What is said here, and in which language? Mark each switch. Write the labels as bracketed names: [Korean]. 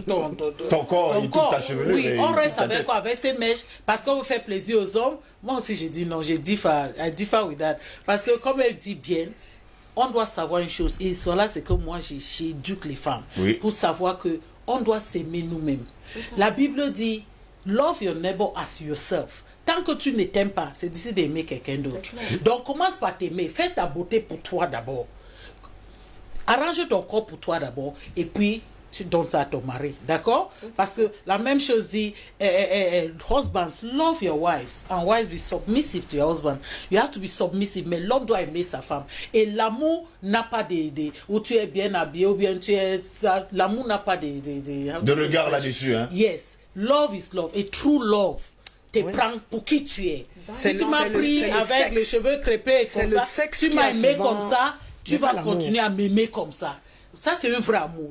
[French] ton corps et toute ta chevelure. Oui, on reste avec quoi? Avec ces mèches parce qu'on veut faire plaisir aux hommes. Moi aussi, j'ai dit non, [English] I differ with that. [French] Parce que comme elle dit bien, on doit savoir une chose. Et cela, c'est que moi, j'éduque les femmes pour savoir que on doit s'aimer nous-mêmes. La Bible dit, [English] love your neighbor as yourself. [French] Tant que tu ne t'aimes pas, c'est difficile d'aimer quelqu'un d'autre. Donc, commence par t'aimer. Fais ta beauté pour toi d'abord. Arrange ton corps pour toi d'abord. Et puis, tu donnes ça à ton mari. D'accord? Parce que la même chose dit, [English] husbands, love your wives. And wives, be submissive to your husband. You have to be submissive. [French] Mais l'homme doit aimer sa femme. Et l'amour n'a pas où tu es bien habillé ou bien tu es... L'amour n'a pas de regard là-dessus. Hein? [English] Yes. Love is love. [French] Et [English] true love [French] te prends pour qui tu es. Si tu m'as pris avec les cheveux crépés comme ça, tu m'as aimé comme ça, tu vas continuer à m'aimer comme ça. Ça, c'est un vrai amour.